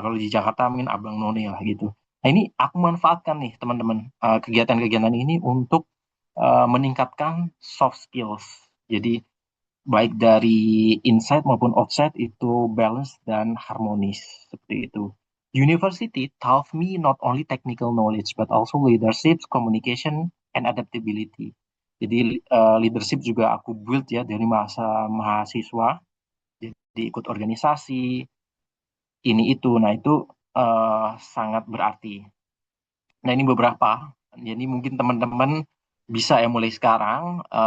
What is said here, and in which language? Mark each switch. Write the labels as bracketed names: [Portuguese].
[Indonesian] Kalau di Jakarta mungkin Abang None lah gitu. Nah, ini aku manfaatkan nih teman-teman kegiatan-kegiatan ini untuk meningkatkan soft skills. Jadi baik dari inside maupun outside itu balance dan harmonis seperti itu. [English] University taught me not only technical knowledge but also leadership, communication, and adaptability. [Indonesian] Jadi leadership juga aku build ya dari masa mahasiswa. Jadi ikut organisasi ini itu. Nah itu sangat berarti. Nah ini beberapa. Jadi mungkin teman-teman bisa ya mulai sekarang.